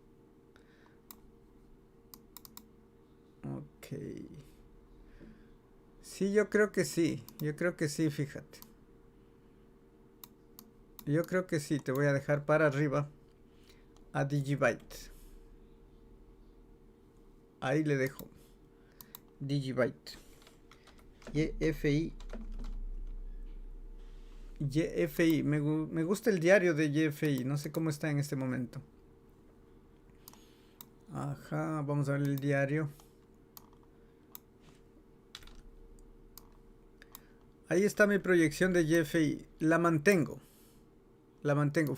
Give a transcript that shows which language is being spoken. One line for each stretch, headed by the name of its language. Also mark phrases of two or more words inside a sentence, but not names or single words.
Spanish: Ok. Sí, yo creo que sí. Yo creo que sí, fíjate. Yo creo que sí. Te voy a dejar para arriba a Digibyte. Ahí le dejo. Digibyte. YFI. YFI. Me gusta el diario de YFI. No sé cómo está en este momento. Ajá. Vamos a ver el diario. Ahí está mi proyección de YFI. La mantengo. La mantengo.